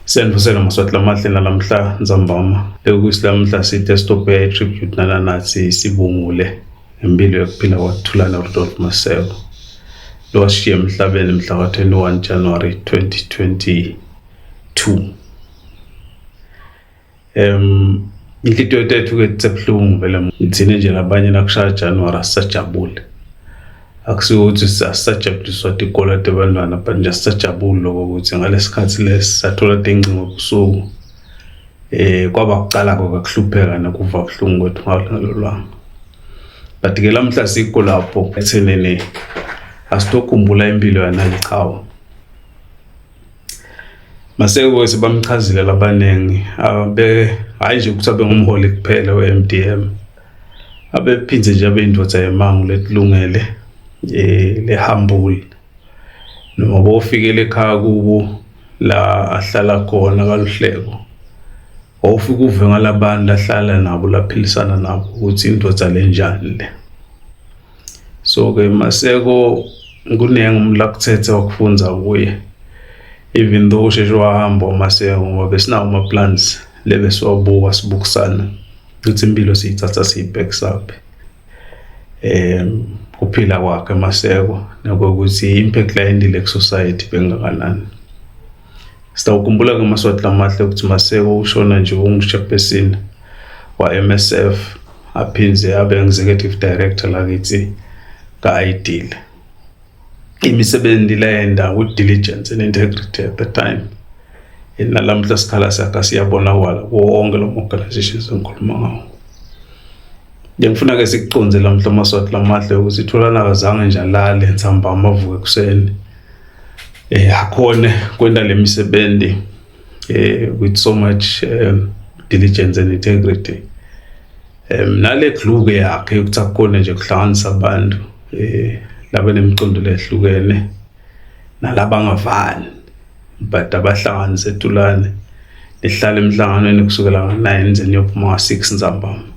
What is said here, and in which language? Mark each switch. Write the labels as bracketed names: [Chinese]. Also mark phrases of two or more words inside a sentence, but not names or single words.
[Swati] Senivusela maswati lamahle nalamhla nzambama ekusilamhla sithi stophe tribute nathi sibungule impilo yokuphila kwaThulani Rudolph Maseko lo washiya emhlabeni mhla ka-21 January 2022. Inhliziyo yethu ke tsebhlungu vele ngithini nje labanye nakushaya January asajabule akusiwo ukuthi sajabuliswa tikolo tebantwana but nje sajabule ukuthi ngalesikhathi lesathola ingcingo kusuku kwaba kuqala kokuhlupheka nokuva ubuhlungu kwethu ngalolwanga but ke lamhla sikho lapho ethenene asitokhumbula impilo yanalichawa Maseko sibamchazile labanengi hayi nje ukuthi abe ngumholi kuphela we-MDM abephinze nje abe indvodza yemangu letilungele le humble noma bofikele ekhaya kubo la ahlala khona kaluhleko awufika uve ngalabantu lahlala nabo laphilisana nabo ukuthi indvodza lenjani le so ke Maseko kunengi umlakuthethe wakufunza kuye [English] even though [Swati] usheshe wahamba Maseko ngoba besinawo ama plans lebe siwabuka sibukisana ukuthi impilo siyithatha siyibhekisa up kuphila kwakhe Maseko nokuthi impact la indile ku society bengakanani sitawukhumbula ke maswati lamahle ukuthi Maseko ushona nje ungushaphesini wa MSF aphinze abe [English] executive director [Swati] lakithi ka-Ideal imisebenzi lenda [English] with diligence and integrity at the time [Swati] nalamhla sikhala sakhe siyabona wala wonke lo organizations engikhuluma ngawo ngifuna ke sikuconze lamhla maswati lamahle ukuthi Thulani akazange nje alale nsamba amavuke kuseni akhona kwenda lemisebenzi [English] with so much diligence and integrity [Swati] nale gluke yakhe ukuthi akhona nje kuhlanganisa abantu laba nemicondolo ehlukene nalabangavani but abahlanganise Thulani lihlala emhlanganweni kusukela ngo9 zenyophuma ngo6 nzambama